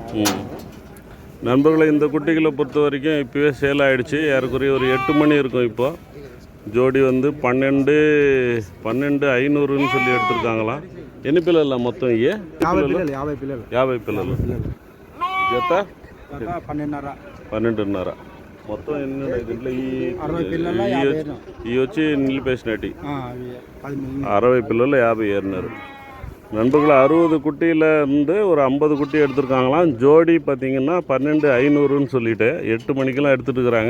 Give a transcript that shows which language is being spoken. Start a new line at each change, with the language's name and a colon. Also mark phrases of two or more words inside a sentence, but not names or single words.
Tamil: நண்பர்களை இந்த குட்டிகளை பொறுத்த வரைக்கும் இப்போவே சேல் ஆகிடுச்சு. ஏறக்குறைய ஒரு 8 மணி இருக்கும். இப்போ ஜோடி வந்து 12,500ன்னு சொல்லி எடுத்துருக்காங்களாம்.
Telugu: ఎన్ని పిల్లలు మొత్తం ఇయ్యే? 50 పిల్లలు. జత 12.5 మొత్తం ఎన్ని ఉన్నాయి దీంట్లో? ఈ వచ్చి నిలిపేసినట్టు 60 పిల్లలు 50 ఏరినారు.
Tamil: நண்பர்கள் 60 குட்டியில் இருந்து ஒரு 50 குட்டி எடுத்துருக்காங்களாம். ஜோடி பார்த்திங்கன்னா 12,500ன்னு சொல்லிட்டு 8 மணிக்கெல்லாம் எடுத்துகிட்டு இருக்கிறாங்க.